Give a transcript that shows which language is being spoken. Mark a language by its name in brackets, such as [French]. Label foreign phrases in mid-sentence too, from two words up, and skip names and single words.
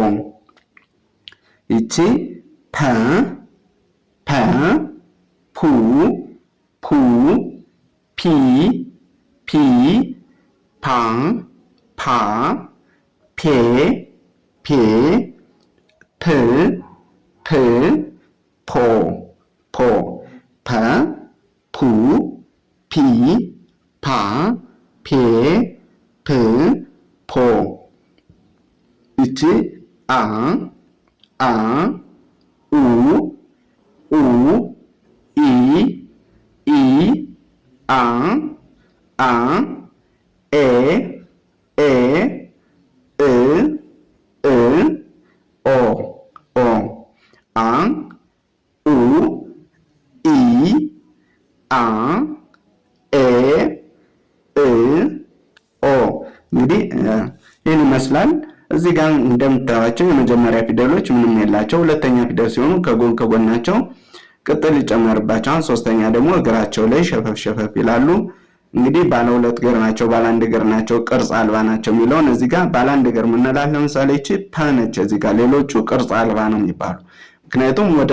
[Amharic] ይቺ ፐ፣ ፐ፣ ፑ፣ ፑ፣ ፒ፣ ፒ፣ ፓ፣ ፓ፣ ፔ፣ ፔ፣ ፕ፣ ፕ፣ ፖ፣ ፖ። ፐ፣ ፑ፣ ፒ፣ ፓ፣ ፔ፣ ፕ፣ ፖ። ይቺ አ፣ አ፣ ኡ፣ ኡ፣ ኢ፣ ኢ፣ አ፣ አ፣ ኤ፣ ኤ፣ እ፣ እ፣ ኦ፣ ኦ። አ፣ ኡ፣ ኢ፣ አ፣ ኤ፣ እ፣ ኦ። እንግዲህ ይህን ይመስላል። እዚህ ጋር እንደምታዩቸው የመጀመሪያ ፊደሎች ምንም የላቸው። ሁለተኛ ፊደል ሲሆኑ ከጎን ከጎናቸው ቅጥል ይጨመርባቸዋል። ሶስተኛ ደግሞ እግራቸው ላይ ሸፈፍ ሸፈፍ ይላሉ። እንግዲህ ባለ ሁለት እግር ናቸው፣ ባለ አንድ እግር ናቸው፣ ቅርጽ አልባ ናቸው የሚለውን እዚህ ጋር ባለ አንድ እግር ምንላት ለምሳሌ እቺ ፐ ነች። እዚህ ጋር ሌሎቹ ቅርጽ አልባ ነው የሚባሉ፣ ምክንያቱም ወደ